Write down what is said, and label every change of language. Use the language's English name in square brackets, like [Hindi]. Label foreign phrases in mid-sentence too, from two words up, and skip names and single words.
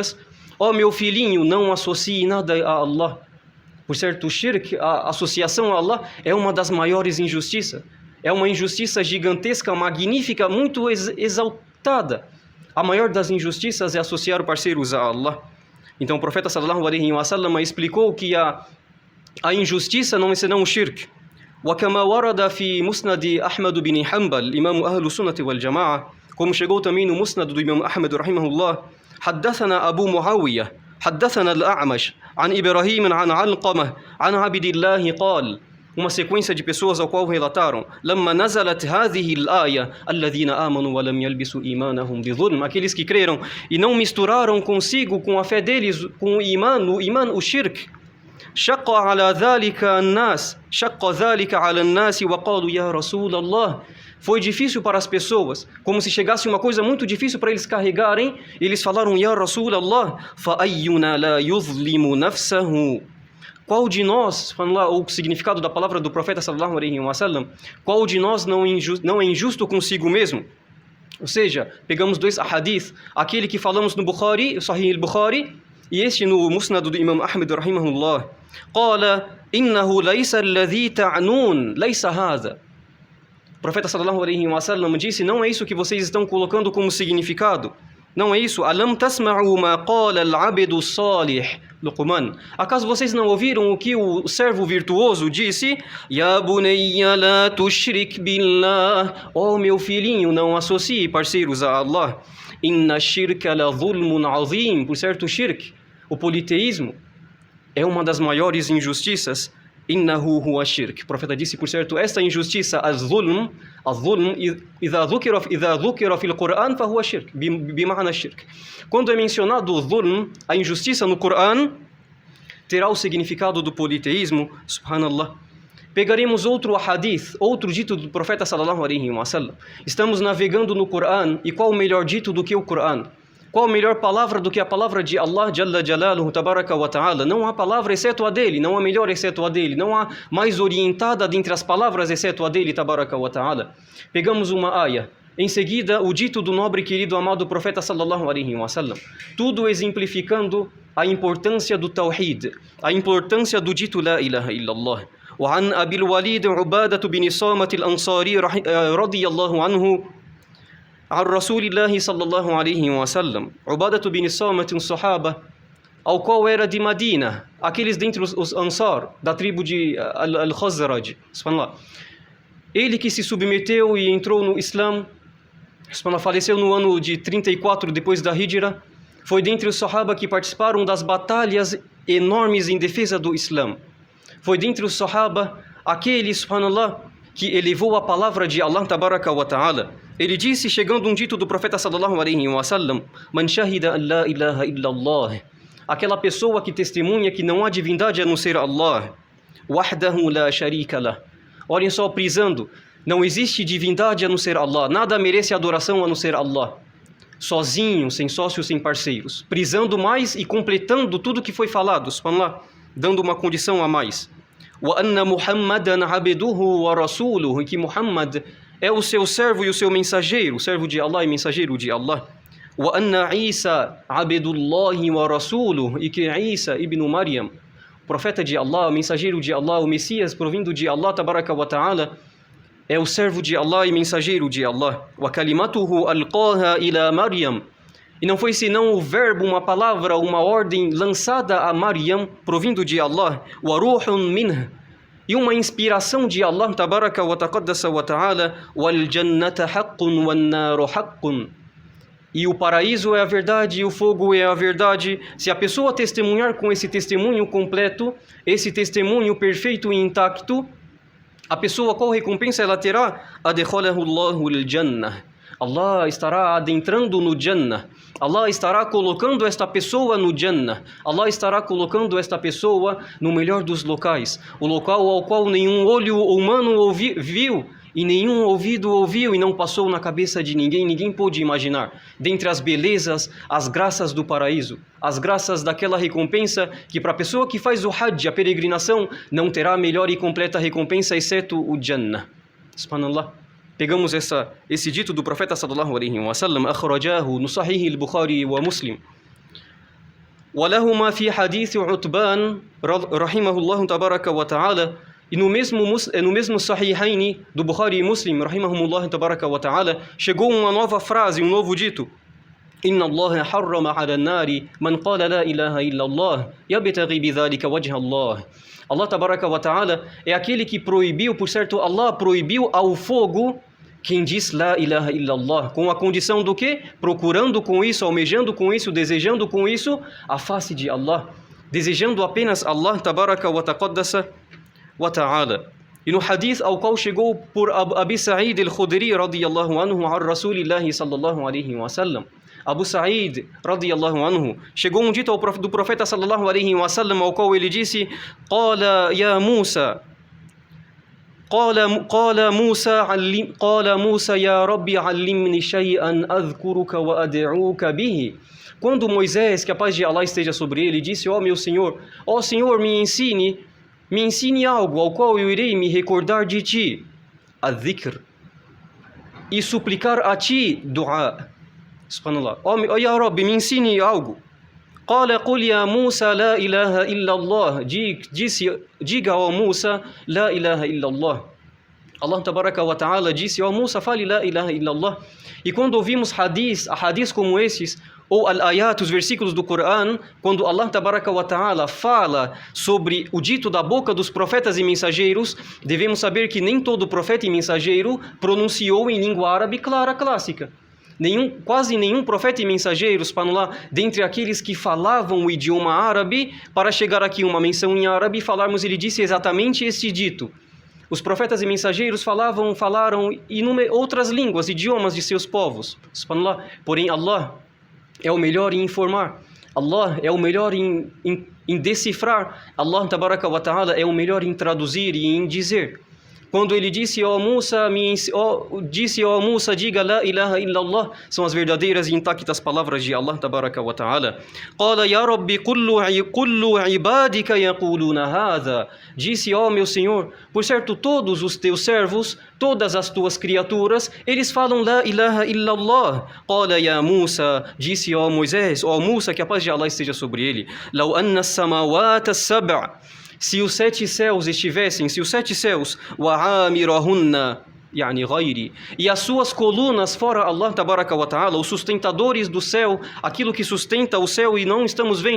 [Portuguese] Ó meu filhinho, não associe nada a Allah. Por certo, o shirk, a associação a Allah, é uma das maiores injustiças. É uma injustiça gigantesca, magnífica, muito exaltada. A maior das injustiças é associar parceiros a Allah. Então o profeta [Arabic] صلى الله عليه وسلم [Portuguese] explicou que a injustiça não é senão o shirk. [Arabic] وكما ورد في مسند أحمد بن حنبل إمام أهل السنة والجماعة [Portuguese] como chegou também no musnad do Imam Ahmed rahimahullah [Arabic] حدثنا أبو معاوية حدثنا الأعمش عن إبراهيم عن علقمة عن عبد الله قال [Portuguese] uma sequência de pessoas ao qual relataram [Arabic] لما نزلت هذه الآية الذين آمنوا ولم يلبسوا إيمانهم بظلم [Portuguese] aqueles que creram e não misturaram consigo com a fé deles com o iman o shirk [Arabic] شق على ذلك الناس شق ذلك على الناس وقالوا يا رسول الله [Portuguese] foi difícil para as pessoas como se chegasse uma coisa muito difícil para eles carregarem eles falaram [Arabic] يا رسول الله فأينا لا يظلم نفسه [Portuguese] qual de nós, o significado da palavra do profeta [Arabic] صلى الله عليه وسلم, [Portuguese] qual de nós não é injusto consigo mesmo? Ou seja, pegamos dois ahadith, aquele que falamos no Bukhari, Sahih al-Bukhari, e este no Musnad do Imam Ahmed rahimahullah. [Arabic] قال إنه ليس الذي تعنون ليس هذا. [Portuguese] O profeta [Arabic] صلى الله عليه وسلم [Portuguese] disse, não é isso que vocês estão colocando como significado. Não é isso. [Arabic] ألم تسمعوا ما قال العبد الصالح لقمان. [Portuguese] Acaso vocês não ouviram o que o servo virtuoso disse? [Arabic] يا بني لا تشرك بالله. [Portuguese] Oh meu filhinho, não associe parceiros a Allah. [Arabic] إن الشرك لظلم عظيم. [Portuguese] Por certo, shirk, o politeísmo, é uma das maiores injustiças. [Arabic] إنه هو شرك. [Portuguese] O profeta disse, por certo, esta injustiça, [Arabic] الظلم إذا ذكر في القرآن فهو شرك بمعنى شرك. [Portuguese] Quando é mencionado o zulm, a injustiça no Qur'an, terá o significado do politeísmo, subhanallah. Pegaremos outro hadith, outro dito do profeta [Arabic] صلى الله عليه وسلم. [Portuguese] Estamos navegando no Qur'an, e qual o melhor dito do que o Qur'an? Qual a melhor palavra do que a palavra de Allah [Arabic] جل جلاله تبارك وتعالى? [Portuguese] Não há palavra exceto a dele, não há melhor exceto a dele, não há mais orientada dentre as palavras exceto a dele [Arabic] تبارك وتعالى. [Portuguese] Pegamos uma ayah, em seguida o dito do nobre querido amado profeta [Arabic] صلى الله عليه وسلم, [Portuguese] tudo exemplificando a importância do tawhid, a importância do dito [Arabic] لا إله إلا الله. وعن أبي الوليد عبادة بن صامت الأنصاري رضي الله عنه عن رسول الله صلى الله عليه وسلم. [Portuguese] عبادة بن صامت صحابة ao qual era de Madina, aqueles dentre os Ansar, da tribo de Al-Khazraj, ele que se submeteu e entrou no Islã, faleceu no ano de 34 depois da Hijra, foi dentre os Sahaba que participaram das batalhas enormes em defesa do Islã. Foi dentre os Sahaba aquele, subhanallah, que elevou a palavra de Allah [Arabic] تبارك وتعالى. [Portuguese] Ele disse, chegando um dito do profeta [Arabic] صلى الله عليه وسلم, من شهد أن لا إله إلا الله. [Portuguese] Aquela pessoa que testemunha que não há divindade a não ser Allah. [Arabic] وحده لا شريك له. [Portuguese] Olhem só, prisando. Não existe divindade a não ser Allah. Nada merece adoração a não ser Allah. Sozinho, sem sócios, sem parceiros. Prisando mais e completando tudo que foi falado, subhanallah, dando uma condição a mais. [Arabic] وأن محمدا عبده ورسوله. [Portuguese] Que Muhammad é o seu servo e o seu mensageiro, o servo de Allah e mensageiro de Allah. [Arabic] وأن عيسى عبد الله ورسوله. [Portuguese] E que Isa ibn Maryam, profeta de Allah, o mensageiro de Allah, o Messias provindo de Allah [Arabic] تبارك وتعالى, [Portuguese] é o servo de Allah e mensageiro de Allah. [Arabic] وكلمته ألقاها إلى مريم. [Portuguese] E não foi senão o verbo, uma palavra, uma ordem lançada a Maryam, provindo de Allah. [Arabic] وروح منه. [Portuguese] E uma inspiração de Allah [Arabic] تبارك وتقدس وتعالى. والجنة حق والنار حق. [Portuguese] E o paraíso é a verdade e o fogo é a verdade. Se a pessoa testemunhar com esse testemunho completo, esse testemunho perfeito e intacto, a pessoa, qual recompensa ela terá? [Arabic] أدخله الله الجنة. [Portuguese] Allah estará adentrando no Jannah. Allah estará colocando esta pessoa no Jannah. Allah estará colocando esta pessoa no melhor dos locais. O local ao qual nenhum olho humano viu e nenhum ouvido ouviu e não passou na cabeça de ninguém, ninguém pôde imaginar. Dentre as belezas, as graças do paraíso, as graças daquela recompensa que para a pessoa que faz o Hajj, a peregrinação, não terá melhor e completa recompensa exceto o Jannah. Subhanallah. Pegamos esse dito do profeta [Arabic] صلى الله عليه وسلم, [Portuguese] akhrajahu no Sahih al-Bukhari wa Muslim. [Arabic] وَلَهُمَا فِي حَدِيثِ عُتْبَانَ رَحِمَهُ اللَّهُ تَبَارَكَ وَتَعَالَى. [Portuguese] E no mesmo Sahihaini do Bukhari e Muslim, [Arabic] رحمهم الله تبارك وتعالى, [Portuguese] chegou uma nova frase, um novo dito. [Arabic] إن الله حرم على النار من قال لا إله إلا الله يبتغي بذلك وجه الله. [Portuguese] Allah [Arabic] تبارك وتعالى [Portuguese] é aquele que proibiu, por certo, Allah proibiu ao fogo quem diz [Arabic] لا إله إلا الله, [Portuguese] com a condição do quê? Procurando com isso, almejando com isso, desejando com isso a face de Allah, desejando apenas Allah [Arabic] تبارك وتقدس وتعالى. [Portuguese] E no hadith ao qual chegou por Abi Sa'id al-Khudri [Arabic] رضي الله عنه عن رسول الله صلى الله عليه وسلم, [Portuguese] Abu Sa'id [Arabic] رضي الله عنه, [Portuguese] chegou um dito do profeta [Arabic] صلى الله عليه وسلم, [Portuguese] ao qual ele disse: [Arabic] قال يا موسى, قال موسى يا ربي علمني شيئا أذكرك وأدعوك به. [Portuguese] Quando Moisés, que a paz de Allah esteja sobre ele, disse: ó meu Senhor, ó Senhor, me ensine algo ao qual eu irei me recordar de ti, adh-dhikr, e suplicar a ti dua. [Arabic] Subhanallah. Ó يا ربي, [Portuguese] me ensine algo. [Arabic] قال قل يا موسى لا إله إلا الله. [Portuguese] Diga ó Musa, [Arabic] لا إله إلا الله. [Portuguese] Allah [Arabic] تبارك وتعالى [Portuguese] disse: ó Musa, fale [Arabic] لا إله إلا الله. [Portuguese] E quando ouvimos hadith como esses, ou al-ayat, os versículos do Coran, quando Allah [Arabic] تبارك وتعالى [Portuguese] fala sobre o dito da boca dos profetas e mensageiros, devemos saber que nem todo profeta e mensageiro pronunciou em língua árabe clara, clássica. Quase nenhum profeta e mensageiro, subhanallah, dentre aqueles que falavam o idioma árabe, para chegar aqui uma menção em árabe e falarmos, ele disse exatamente este dito. Os profetas e mensageiros falaram outras línguas, idiomas de seus povos, subhanallah. Porém, Allah é o melhor em informar, Allah é o melhor em decifrar, Allah [Arabic] تبارك وتعالى [Portuguese] é o melhor em traduzir e em dizer. Quando ele disse: ó Musa, diga [Arabic] لا إله إلا الله, [Portuguese] são as verdadeiras e intactas palavras de Allah [Arabic] تبارك وتعالى. قال يا رب كل عبادك يقولون هذا. [Portuguese] Disse: ó meu Senhor, por certo todos os teus servos, todas as tuas criaturas, eles falam [Arabic] لا إله إلا الله. قال يا موسى, [Portuguese] disse ó Moisés, ó Musa, que a paz de Allah esteja sobre ele, [Arabic] لو أن السماوات السبع, [Portuguese] se os 7 céus estivessem, [Arabic] وعامرهن يعني غيري, [Portuguese] e as suas colunas fora Allah [Arabic] تبارك وتعالى, [Portuguese] os sustentadores do céu, aquilo que sustenta o céu e não estamos vendo.